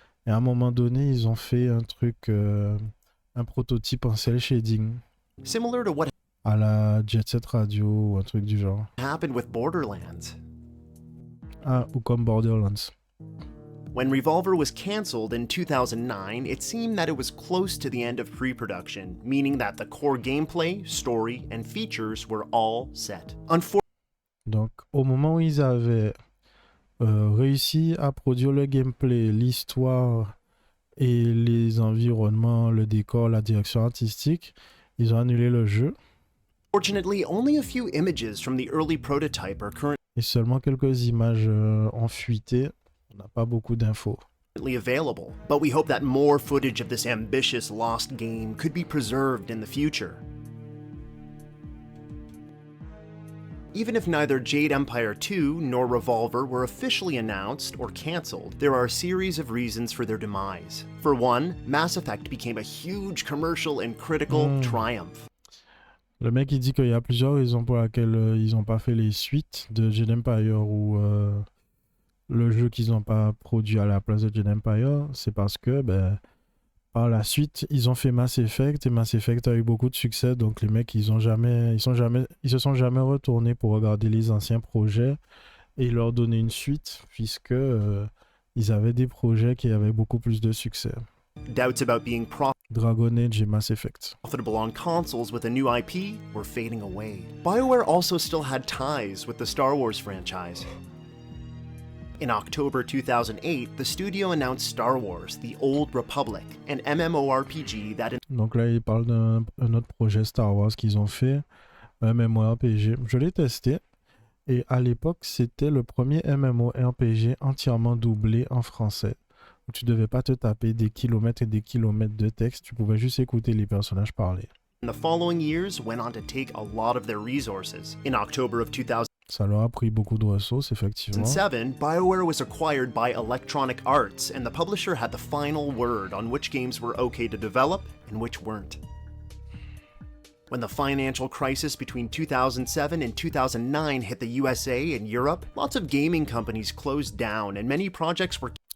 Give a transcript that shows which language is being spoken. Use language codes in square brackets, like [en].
[fr] Et à un moment donné, ils ont fait un truc, un prototype en cel shading [en] Similar to what [fr] à la Jet Set Radio ou un truc du genre. [en] happened with Borderlands. [fr] Ah, ou comme Borderlands. [en] When Revolver was cancelled in 2009, it seemed that it was close to the end of pre-production, meaning that the core gameplay, story, and features were all set. [fr] Donc, au moment où ils avaient réussi à produire le gameplay, l'histoire et les environnements, le décor, la direction artistique, ils ont annulé le jeu. [en] Unfortunately, only a few images from the early prototype are currently [fr] Et seulement quelques images ont fuité. On n'a pas beaucoup d'infos. [en] available, but we hope that more footage of this ambitious lost game could be preserved in the future. Even if neither Jade Empire 2 nor Revolver were officially announced or cancelled, there are a series of reasons for their demise. For one, Mass Effect became a huge commercial and critical triumph. [fr] Le mec il dit qu'il y a plusieurs raisons pour lesquelles ils n'ont pas fait les suites de Jade Empire ou le jeu qu'ils n'ont pas produit à la place de Jade Empire. C'est parce que par la suite ils ont fait Mass Effect et Mass Effect a eu beaucoup de succès, donc les mecs ils se sont jamais retournés pour regarder les anciens projets et leur donner une suite, puisque ils avaient des projets qui avaient beaucoup plus de succès. [en] Doubts about being [fr] Dragon Age et Mass Effect. [en] profitable on consoles with a new IP were fading away. BioWare also still had ties with the Star Wars franchise. In October 2008, the studio announced Star Wars: The Old Republic, an MMORPG that [fr] Donc là, il parle d'un autre projet Star Wars qu'ils ont fait, un MMORPG. Je l'ai testé et à l'époque, c'était le premier MMORPG entièrement doublé en français. Où tu devais pas te taper des kilomètres et des kilomètres de texte, tu pouvais juste écouter les personnages parler. [en] in the following years went on to take a lot of their resources. In October of 2007, [fr] Ça leur a pris beaucoup de ressources, effectivement. [en] BioWare was acquired by Electronic Arts, and the publisher had the final word on which games were okay to develop and which weren't. When the financial crisis between 2007 and 2009 hit the USA and Europe, lots of gaming companies closed down and many projects were